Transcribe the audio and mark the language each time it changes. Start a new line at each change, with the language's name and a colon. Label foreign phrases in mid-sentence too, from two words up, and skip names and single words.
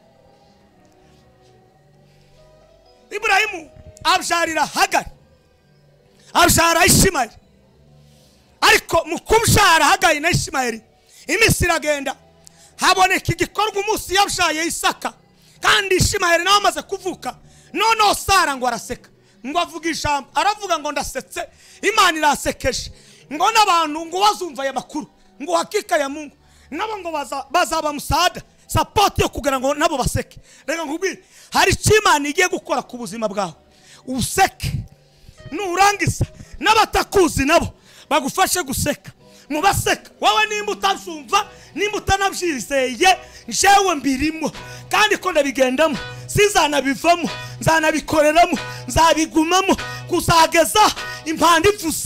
Kinyarwanda: Ibrahimu abyarira Hagari, abyara Ishimayeli, ariko mu kubyara Hagari na Ishimayeli iminsi iragenda haboneka igikorwa umunsi yabyaye Isaka, kandi Ishimayeli nawe amaze kuvuka. Noneho Sara ngo araseka ngo avuga ijambo, aravuga ngo ndasetse Imana irasekeje, ngo n'abantu ngo bazumva aya makuru ngo
Swahili: hakika ya Mungu
Kinyarwanda: nabo ngo bazaba musada support yo kugira ngo nabo baseke. Reka nkubwire hari Imana igiye gukora ku buzima bwawe useke, nurangiza n'abatakuzi nabo bagufashe guseka. Mubaseka wowe nimba utasumva nimba utanabyizeye jewe mbirimo kandi ko ndabigendamo sizanabivamo nzanabikoreramo nzabigumamo kuzageza impanda ivuze.